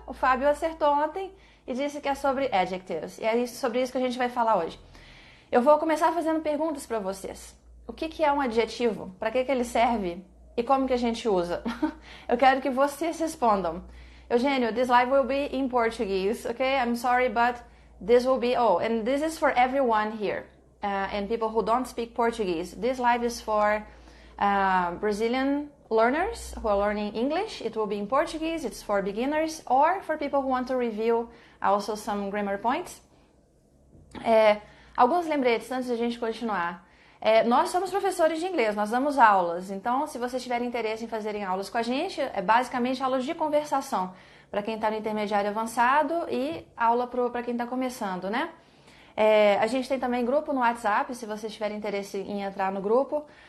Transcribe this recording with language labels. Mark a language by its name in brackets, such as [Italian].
[Portuguese] O Fábio acertou ontem e disse que é sobre adjectives. E é sobre isso que a gente vai falar hoje. Eu vou começar fazendo perguntas para vocês. O que é um adjetivo? Para que ele serve? E como que a gente usa? Eu quero que vocês respondam. [English] Eugênio, this live will be in Portuguese, okay? I'm sorry, but this will be... Oh, and this is for everyone here. And people who don't speak Portuguese. This live is for Brazilian learners who are learning English. It will be in Portuguese. It's for beginners or for people who want to review also some grammar points. [Portuguese] Alguns lembretes antes de a gente continuar. Nós somos professores de inglês, nós damos aulas. Então, se vocês tiverem interesse em fazerem aulas com a gente, é basicamente aulas de conversação para quem está no intermediário avançado e aula para quem está começando, né? A gente tem também grupo no WhatsApp, se vocês tiverem interesse em entrar no grupo.